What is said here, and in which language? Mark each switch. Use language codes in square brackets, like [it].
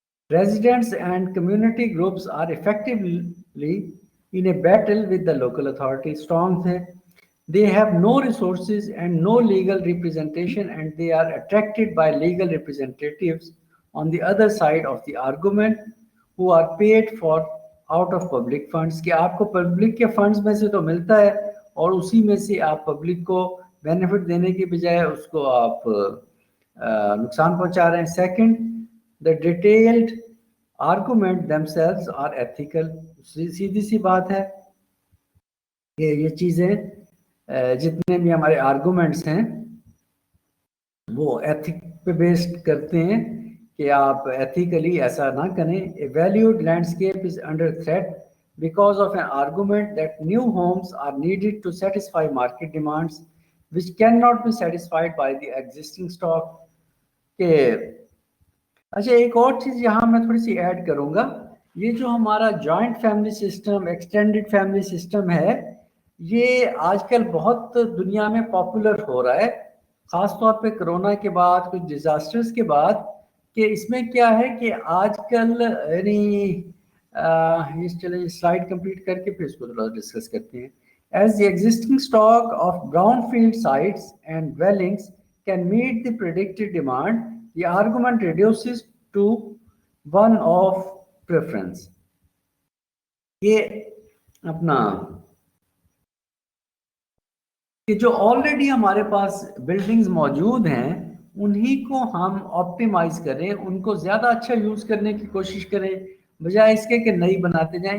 [en] Residents and community groups are effectively in a battle with the local authority. Strong the. They have no resources and no legal representation, and they are attracted by legal representatives on the other side of the argument who are paid for out of public funds. [ur] کہ آپ کو public کے funds میں سے تو ملتا ہے اور اسی میں سے آپ پبلک کو بینیفٹ دینے کی بجائے اس کو آپ نقصان پہنچا رہے ہیں. [en] Second, the detailed argument themselves are ethical. [ur] سیدھی سی بات ہے کہ یہ چیزیں جتنے بھی ہمارے آرگومنٹس ہیں وہ ایتھک پہ بیسڈ کرتے ہیں کہ آپ ایتھیکلی ایسا نہ کریں. [en] A valued landscape is under threat because of an argument that new homes are needed to satisfy market demands which cannot be satisfied by the existing stock. [ur] کہ اچھا ایک اور چیز یہاں میں تھوڑی سی ایڈ کروں گا. یہ جو ہمارا joint family system extended family system ہے یہ آج کل بہت دنیا میں پاپولر ہو رہا ہے خاص طور پہ کرونا کے بعد کچھ ڈیزاسٹرز کے بعد. کہ اس میں کیا ہے کہ آج کل یعنی چلیں سلائڈ کمپلیٹ کر کے پھر اس کو تھوڑا ڈسکس کرتے ہیں. [en] As the existing stock of brownfield sites and dwellings can meet the predicted demand, the argument reduces to one of preference. [ur] یہ اپنا کہ جو آلریڈی ہمارے پاس بلڈنگز موجود ہیں انہی کو ہم آپٹیمائز کریں, ان کو زیادہ اچھا یوز کرنے کی کوشش کریں بجائے اس کے کہ نئی بناتے جائیں.